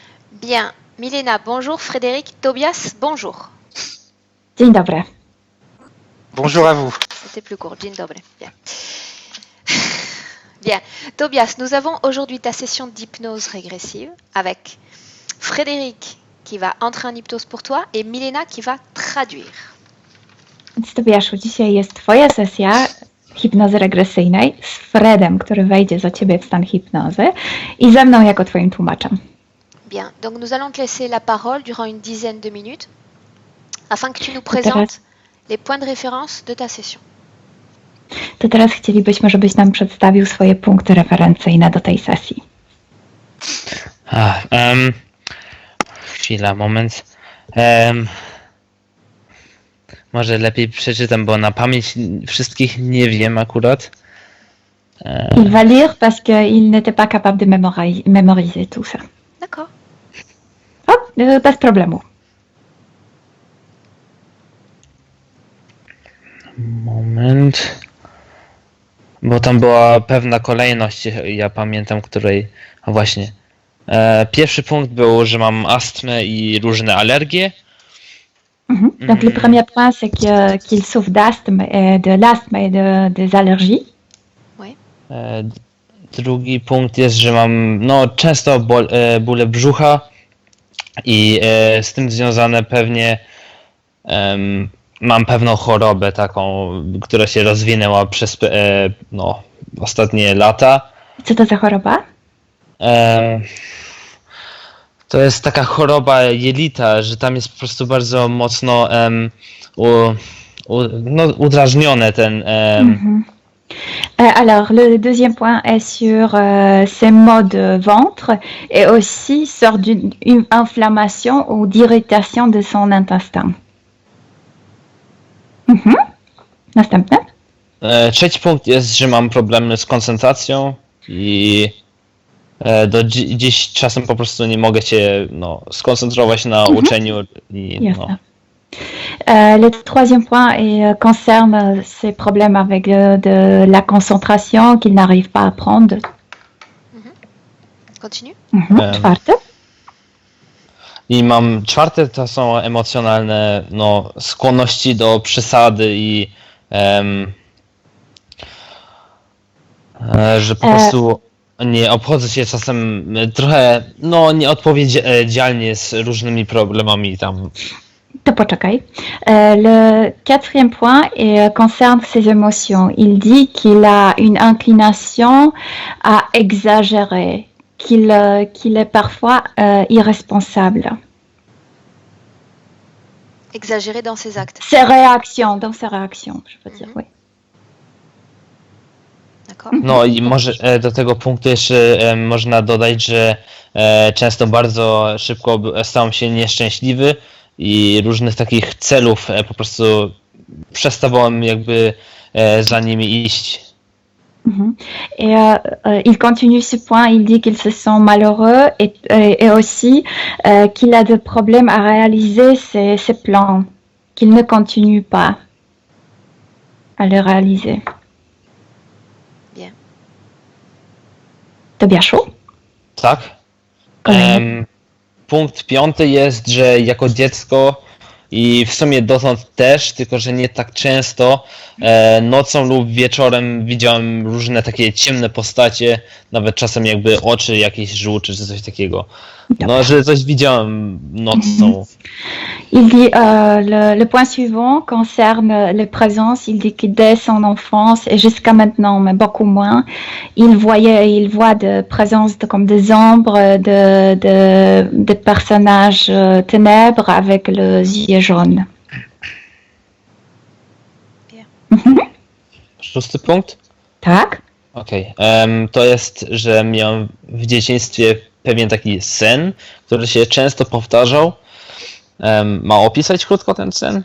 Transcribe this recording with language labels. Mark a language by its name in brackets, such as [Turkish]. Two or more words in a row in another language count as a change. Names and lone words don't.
[French] Bien. Milena, bonjour. Frédéric, Tobias, bonjour. [Polish] Dzień dobry. [French] Bonjour à vous. C'était plus court. [Polish] Dzień dobry. [French] Bien. Bien. Tobias, nous avons aujourd'hui ta session d'hypnose régressive avec Frédéric qui va entrer en hypnose pour toi et Milena qui va traduire. [Polish] Więc Tobiaszu, dzisiaj jest Twoja sesja hipnozy regresyjnej z Fredem, który wejdzie za Ciebie w stan hipnozy i ze mną jako Twoim tłumaczem. [French] Bien. Donc nous allons te laisser la parole durant une dizaine de minutes afin que tu nous présentes les points de référence de ta session. [Polish] To teraz chcielibyśmy, żebyś nam przedstawił swoje punkty referencyjne do tej sesji. Chwila, moment. Może lepiej przeczytam, bo na pamięć wszystkich nie wiem akurat. [French] Il va lire parce qu'il n'était pas capable de mémoriser tout ça. D'accord. [Polish] O, bez problemu. Moment. Bo tam była pewna kolejność, ja pamiętam, której... A właśnie. Pierwszy punkt był, że mam astmę i różne alergie. [French] Donc le premier point, c'est qu'il souffre d'asthme, de l'asthme et des allergies. [Polish] Drugi punkt jest, że mam często bóle brzucha i z tym związane pewnie mam pewną chorobę taką, która się rozwinęła przez ostatnie lata. Co to za choroba? To jest taka choroba jelita, że tam jest po prostu bardzo mocno udrażnione ten... [French] Alors, le deuxième point est sur ses maux de ventre et aussi sort d'une inflammation ou d'irritation de son intestin. [Polish] Następne? Trzeci punkt jest, że mam problemy z koncentracją i do dziś czasem po prostu nie mogę się skoncentrować na uczeniu. Jasne. [French] Le troisième point concerne ses problèmes avec de la concentration qu'il n'arrive pas à apprendre. Continue. [Polish] Czwarte? I mam czwarte, to są emocjonalne skłonności do przesady i że po prostu nie obchodzę się czasem trochę nieodpowiedzialnie z różnymi problemami tam. To poczekaj. [French] Le quatrième point concerne ses émotions. Il dit qu'il a une inclination à exagérer, qu'il est parfois irresponsable. Exagérer dans ses actes. Dans ses réactions, je veux dire, oui. D'accord. [Polish] I może do tego punktu jeszcze można dodać, że często bardzo szybko stałem się nieszczęśliwy i różnych takich celów po prostu przestawałem jakby za nimi iść. [French] Il continue ce point, il dit qu'il se sent malheureux et aussi qu'il a des problèmes à réaliser ses plans, qu'il ne continue pas à les réaliser. Bien. [Polish] Tobiaszu? Tak. Punkt piąty jest, że jako dziecko i w sumie dotąd też, tylko że nie tak często, nocą lub wieczorem widziałem różne takie ciemne postacie, nawet czasem jakby oczy jakieś żółcze czy coś takiego. Że coś widziałem nocą. [French] Il dit le point suivant concerne les présences. Il dit que dès son enfance et jusqu'à maintenant, mais beaucoup moins, il voit des présences comme des ombres, des personnages ténèbres avec les yeux jaunes. [Polish] Szósty punkt? Tak. Okej. To jest, że miałem w dzieciństwie pewien taki sen, który się często powtarzał. Ma opisać krótko ten sen?